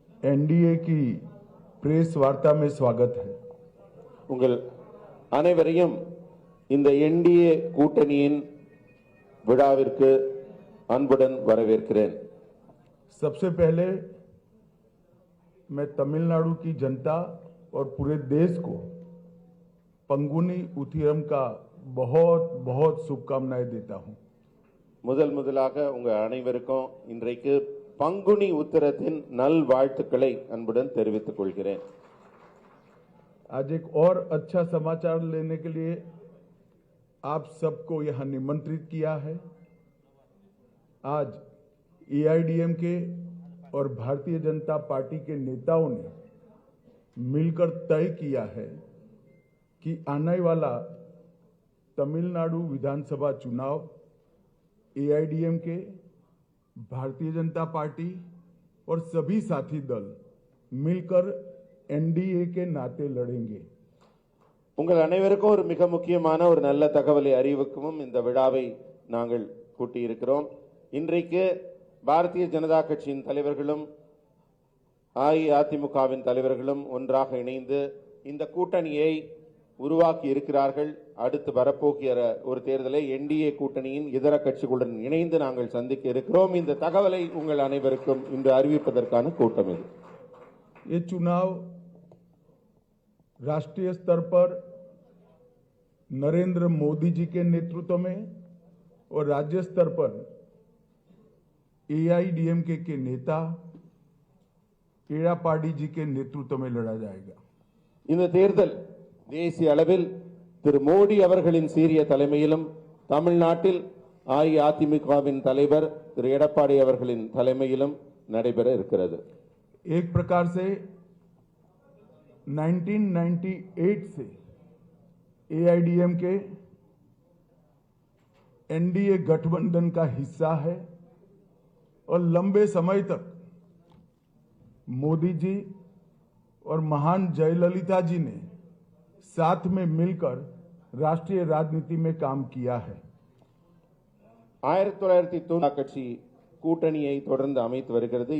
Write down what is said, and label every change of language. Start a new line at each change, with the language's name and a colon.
Hindi: NDA की press वार्ता में स्वागत है।
Tamil: உங்கள் அனைவரையும் இந்த என்டிஏ கூட்டணியின் விழாவிற்கு அன்புடன் வரவேற்கிறேன்.
Hindi: सबसे पहले मैं तमिलनाडु की जनता और पूरे देश को पंगुनी उथिरम का बहुत बहुत शुभकामनाएं देता हूं।
Tamil: முதலாக உங்க அனைவருக்கும் இன்றைக்கு பங்குனி உத்திரத்தின் நல்வாழ்த்துக்களை அன்புடன் தெரிவித்துக் கொள்கிறேன்.
Hindi: आज एक और अच्छा समाचार लेने के लिए आप सबको यहां निमंत्रित किया है। आज एआईडीएमके और भारतीय जनता पार्टी के नेताओं ने मिलकर तय किया है कि आने वाला तमिलनाडु विधानसभा चुनाव एआईडीएमके, भारतीय जनता पार्टी और सभी साथी दल मिलकर एनडीए के नाते लड़ेंगे।
Tamil: உங்கள் அனைவருக்கும் ஒரு மிக முக்கியமான ஒரு நல்ல தகவலை அறிவிக்கவும் இந்த விழாவை நாங்கள் கூட்டியிருக்கிறோம். இன்றைக்கு பாரதிய ஜனதா கட்சியின் தலைவர்களும் அஇஅதிமுகவின் தலைவர்களும் ஒன்றாக இணைந்து இந்த கூட்டணியை உருவாக்கி இருக்கிறார்கள். அடுத்து வரப்போகிற ஒரு தேர்தலை என்டிஏ கூட்டணியின் இதர கட்சிகளுடன் இணைந்து நாங்கள் சந்திக்க இருக்கிறோம். இந்த தகவலை உங்கள் அனைவருக்கும் இன்று அறிவிப்பதற்கான கூட்டம் இது.
Hindi: ये चुनाव राष्ट्रीय स्तर पर नरेंद्र मोदी जी के नेतृत्व में और राज्य स्तर पर एआईडीएमके के नेता एड़ापाडी जी के नेतृत्व में लड़ा जाएगा.
Tamil: இந்த தேர்தல் தேசிய அளவில் திரு மோடி அவர்களின் சீரிய தலைமையிலும் தமிழ்நாட்டில் அஇஅதிமுகவின் தலைவர் திரு எடப்பாடி அவர்களின் தலைமையிலும் நடைபெற இருக்கிறது.
Hindi: एक प्रकार से 1998 से एआईडीएमके एनडीए गठबंधन का हिस्सा है और लंबे समय तक मोदी जी और महान जयललिता जी ने साथ में मिलकर राष्ट्रीय राजनीति में काम किया है.
Tamil: 1990 கட்சி கூட்டணியை தொடர்ந்து அமைத்து வருகிறது.